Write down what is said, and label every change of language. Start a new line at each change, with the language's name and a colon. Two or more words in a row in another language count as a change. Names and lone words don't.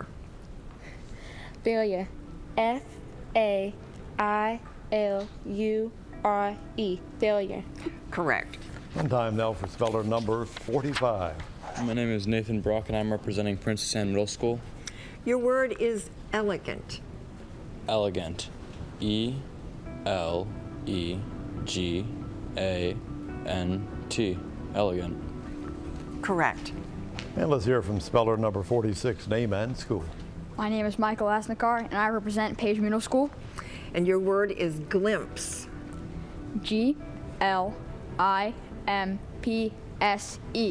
English: Failure. F-A-I-L-U-R-E. Failure. Correct. And time now for speller number 45. My name is Nathan Brock, and I'm representing Princess Anne Middle School. Your word is elegant. Elegant. E-L-E-G-A-N-T. Elegant. Correct. And let's hear from speller number 46. Name and school. My name is Michael Asnikar, and I represent Page Middle School. And your word is glimpse. G-L-I-M-P-S-E.